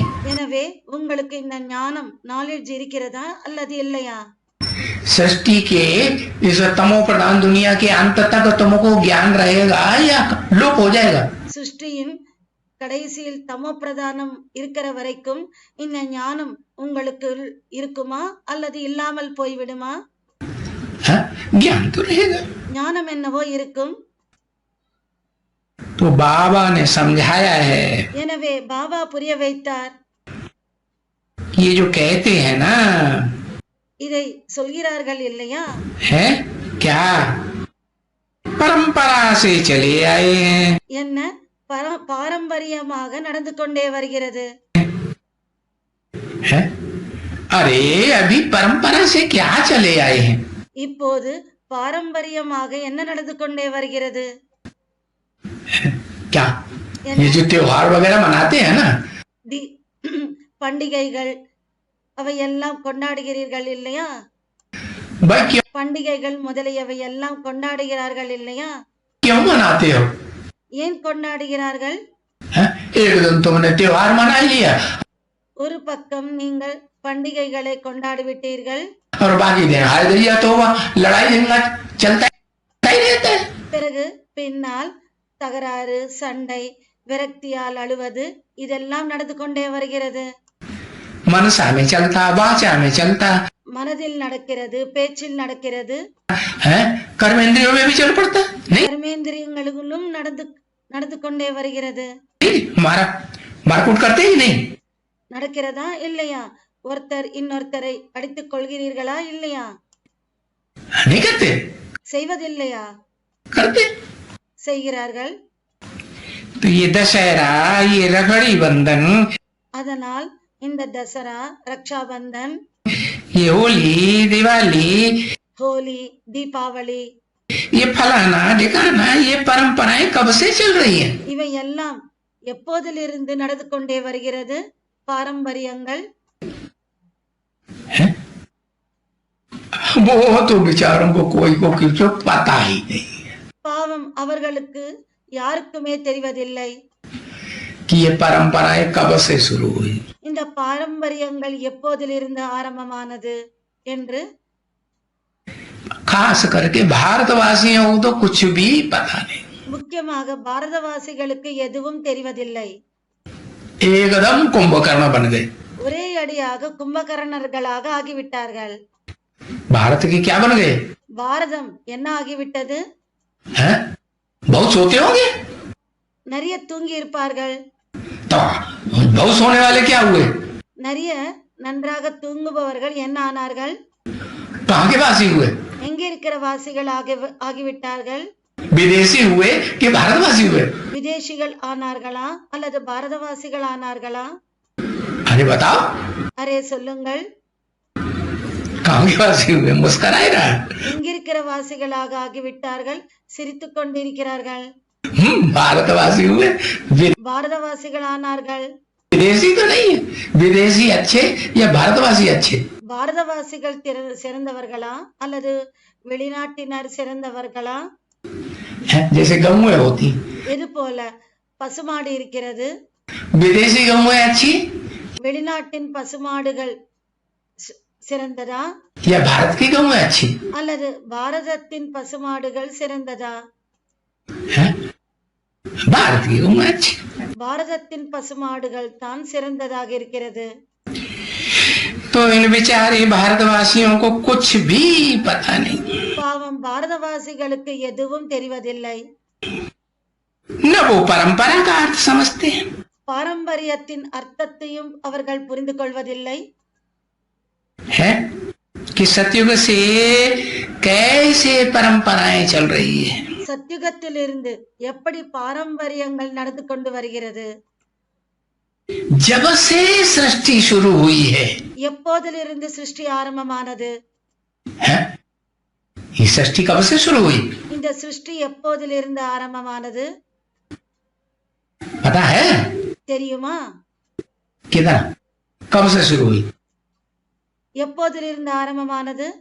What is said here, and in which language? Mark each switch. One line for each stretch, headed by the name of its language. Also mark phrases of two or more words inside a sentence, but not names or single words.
Tamil: எனவே உங்களுக்கு இந்த ஞானம் நாலேஜ் இருக்கிறதா அல்லது இல்லையா?
Hindi: सृष्टि के इस तमो प्रधान दुनिया के अंत तक तुमको ज्ञान रहेगा या लोप हो जाएगा?
Tamil: सृष्टिயின் கடைசியில் தமோ பிரதானம் இருக்கிற வரைக்கும் இந்த ஞானம் உங்களுக்கு இருக்குமா அல்லது இல்லாமல் போய்விடுமா?
Hindi: ज्ञान तो रहेगा।
Tamil: ஞானம் என்னவோ இருக்கும்.
Hindi: तो बाबा ने समझाया है,
Tamil: எனவே பாபா புரிய வைத்தார்.
Hindi: ये जो कहते हैं ना,
Tamil: இதை சொல்கிறார்கள் இல்லையா?
Hindi: है क्या परंपरा से चले आए हैं?
Tamil: என்ன பாரம்பரியமாக நடந்து கொண்டே வருகிறது.
Hindi: है? अरे अभी परंपरा से क्या चले आए हैं?
Tamil: இப்போது பாரம்பரியமாக என்ன நடந்து கொண்டே வருகிறது?
Hindi: क्या ये जो त्योहार वगैरह मनाते हैं ना,
Tamil: பண்டிகைகள் அவை எல்லாம் கொண்டாடுகிறீர்கள் இல்லையா? பண்டிகைகள் முதலியவை எல்லாம் கொண்டாடுகிறார்கள் இல்லையா?
Hindi: क्यों मनाते हो?
Tamil: ஏன் கொண்டாடுகிறார்கள்?
Hindi: एक दिन तुमने त्योहार मना लिया
Tamil: ஒரு பக்கம் நீங்கள் பண்டிகைகளை கொண்டாடி விட்டீர்கள்,
Hindi: और बाकी दिन हाय दैया तो लड़ाई झगड़ा चलता ही रहता है।
Tamil: பிறகு பின்னால் தகராறு, சண்டை, விரக்தியால் அழுவது இதெல்லாம் நடந்து கொண்டே வருகிறது.
Hindi: मनसा में चलता, वाचा में चलता
Tamil: மனதில் நடக்கிறது, பேச்சில் நடக்கிறது,
Hindi: है, कर्मेंद्रियों में भी चल पड़ता नहीं।
Tamil: கர்மேந்திரியங்களிலும் நடந்து கொண்டே வருகிறது.
Hindi: मारा मारकूट करते ही नहीं,
Tamil: நடக்கிறதா இல்லையா? ஒருத்தர் இன்னொருத்தரை அடித்துக் கொள்கிறீர்களா இல்லையா?
Hindi: नहीं करते,
Tamil: செய்வதில்லையா?
Hindi: करते।
Tamil: செய்கிறார்கள்.
Hindi: तो ये दशहरा, ये रखड़ी बंधन,
Tamil: அதனால் இந்த தசரா, ரக்ஷாபந்தன்,
Hindi: ये होली, दिवाली,
Tamil: ஹோலி, தீபாவளி,
Hindi: ये फलाना ढिकाना, ये परंपराएं कब से चल रही हैं?
Tamil: இவை எல்லாம் எப்போதிலிருந்து நடந்து கொண்டே வருகிறது? பாரம்பரியங்கள்.
Hindi: वो तो बेचारों को कोई को कुछ पता ही नहीं
Tamil: பாவம், அவர்களுக்கு யாருக்குமே தெரிவதில்லை
Hindi: कि ये परंपराएं कब से शुरू हुई।
Tamil: இந்த பாரம்பரியங்கள் எப்போதிலிருந்து ஆரம்பமானது என்று.
Hindi: खास करके भारतवासियों को तो कुछ भी पता नहीं,
Tamil: முக்கியமாக பாரதவாசிகளுக்கு எதுவும் தெரிவதில்லை.
Hindi: एकदम कुंभकर्ण बन गए।
Tamil: ஒரே அடியாக கும்பகர்ணர்களாக ஆகிவிட்டார்கள்.
Hindi: भारत की क्या बन गए?
Tamil: பாரதம் என்ன ஆகிவிட்டது?
Hindi: हैं? बहुत सोते होंगे
Tamil: நிறைய தூங்கி இருப்பார்கள்.
Hindi: तो बहुत सोने वाले क्या हुए?
Tamil: நிறைய நன்றாக தூங்குபவர்கள் என்ன ஆனார்கள்?
Hindi: कहाँ के वासी हुए?
Tamil: எங்கே இருக்கிற வாசிகள் ஆகிவிட்டார்கள்?
Hindi: विदेशी हुए कि भारतवासी हुए?
Tamil: விதேசிகள் ஆனார்களா அல்லது பாரதவாசிகள் ஆனார்களா?
Hindi: अरे बताओ,
Tamil: அரே சொல்லுங்கள்.
Hindi: कहाँ के वासी हुए? मुस्कुराए रहा।
Tamil: எங்கிருக்கிற வாசிகளாக ஆகிவிட்டார்கள், சிரித்துக் கொண்டிருக்கிறார்கள்.
Hindi: भारतवासी हुए,
Tamil: பாரதவாசிகள் ஆனார்கள்.
Hindi: विदेशी तो नहीं है। विदेशी अच्छे या भारतवासी अच्छे?
Tamil: பாரதவாசிகள் சிறந்தவர்களா அல்லது வெளிநாட்டினர் சிறந்தவர்களா?
Hindi: जैसे गौएं होती,
Tamil: இது போல பசுமாடு இருக்கிறது.
Hindi: विदेशी गौएं अच्छी
Tamil: வெளிநாட்டின் பசுமாடுகள் சிறந்ததா
Hindi: या भारत की गौएं अच्छी?
Tamil: அல்லது பாரதத்தின் பசுமாடுகள் சிறந்ததா?
Hindi: भारत की गौएं अच्छी।
Tamil: பாரதத்தின் பசுமாடுகள் தான் சிறந்ததாக இருக்கிறது.
Hindi: तो इन बेचारे भारतवासियों को कुछ भी पता नहीं,
Tamil: பாவம், பாரதவாசிகளுக்கு எதுவும் தெரிவதில்லை.
Hindi: न वो परंपरा का अर्थ समझते हैं,
Tamil: பாரம்பரியத்தின் அர்த்தத்தையும் அவர்கள் புரிந்து கொள்வதில்லை.
Hindi: है कि सतयुग से कैसे परंपराएं चल रही है,
Tamil: சத்யுகத்திலிருந்து எப்படி பாரம்பரியங்கள் நடந்து கொண்டு வருகிறது?
Hindi: जब से सृष्टि शुरू हुई है,
Tamil: எப்போதிலிருந்து சிருஷ்டி ஆரம்பமானது?
Hindi: है? ये सृष्टि कब से शुरू हुई?
Tamil: இந்த சிருஷ்டி எப்போதிலிருந்து ஆரம்பமானது
Hindi: पता है?
Tamil: தெரியுமா?
Hindi: किधर कब से शुरू हुई?
Tamil: எப்போதிலிருந்து ஆரம்பமானது?